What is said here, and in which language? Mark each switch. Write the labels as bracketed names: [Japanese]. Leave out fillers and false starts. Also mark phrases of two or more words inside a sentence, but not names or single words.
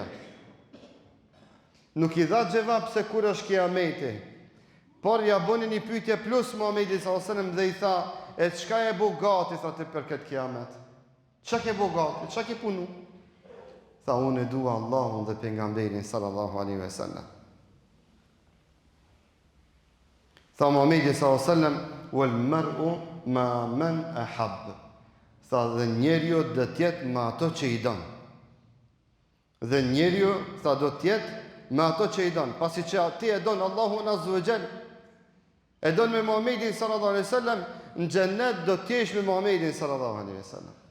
[Albanian] Nuk i dha gjevap se kur është kiameti, por ja bëni një pyetje plus Muhamedi [Arabic] صلى الله عليه وسلم [Albanian] dhe i tha: "E çka e bu gati, tha, ti për këtë kiamet? Çka ke bu gati? Çka ke punu?" Tha: "Unë e dua Allahun dhe pejgamberin [Arabic] صلى الله عليه وسلم." [Albanian] Tha Muhamedi [Arabic] صلى الله عليه وسلم: "والمرء مع من أحب." [Albanian] Tha: "Dhe njeriu do të jetë me ato që i don." Dhe njeriu, tha, do të jetë me ato që i don. Pasi që ti e don Allahun [Arabic] عز وجل, [Albanian] e don me Muhamedin [Arabic] صلى الله عليه وسلم, [Albanian] në xhennet do të jesh me Muhamedit [Arabic] صلى الله عليه وسلم.